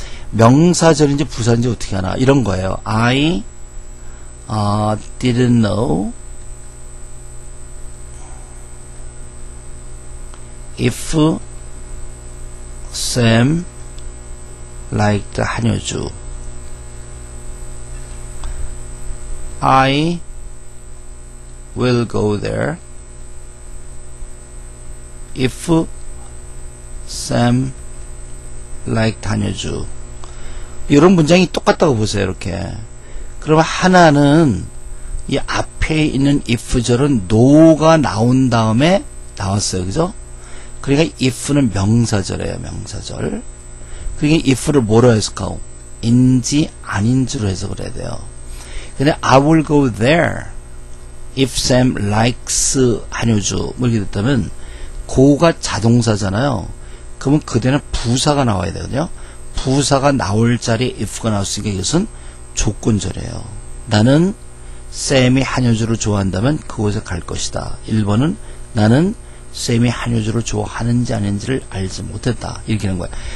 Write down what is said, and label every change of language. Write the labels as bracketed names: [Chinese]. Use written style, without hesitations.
[Korean] 명사절인지 부사인지 어떻게 하나 이런 거예요. [English] I didn't know if Sam liked 한효주. I will go there if Sam liked 한효주. [Korean] 이런 문장이 똑같다고 보세요. 이렇게. 그러면 하나는 이 앞에 있는 if절은 no가 나온 다음에 나왔어요. 그죠? 그러니까 if는 명사절이에요. 명사절. 그러니까 if를 뭐로 해석하고 인지 아닌지로 해석을 해야 돼요. 근데 [English] I will go there if Sam likes [Korean] 한효주 뭐 이렇게 됐다면 go가 자동사잖아요. 그러면 그대는 부사가 나와야 되거든요. 부사가 나올 자리에 if가 나왔으니까 이것은 조건절이에요. 나는 쌤이 한효주를 좋아한다면 그곳에 갈 것이다. 1번은 나는 쌤이 한효주를 좋아하는지 아닌지를 알지 못했다. 이렇게 하는 거예요.